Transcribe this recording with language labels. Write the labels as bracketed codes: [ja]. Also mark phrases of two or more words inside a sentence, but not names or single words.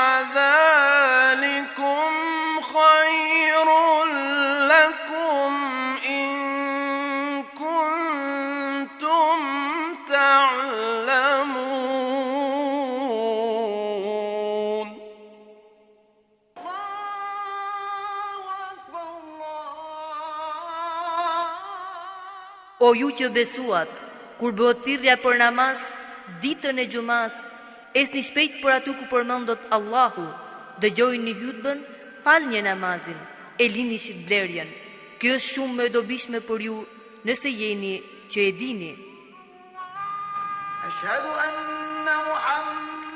[ar] ذلكم خير لكم إن كنتم تعلمون. [sq] O ju që besuat, kur bëhet thirrja për namaz, ditën e xumas, esni shpejt për aty ku përmendet Allahu, dëgjojni hutbën, falni namazin, e lini shitblerjen. Kjo është shumë më e dobishme për ju nëse jeni që e dini. [ar] أشهد أن محمد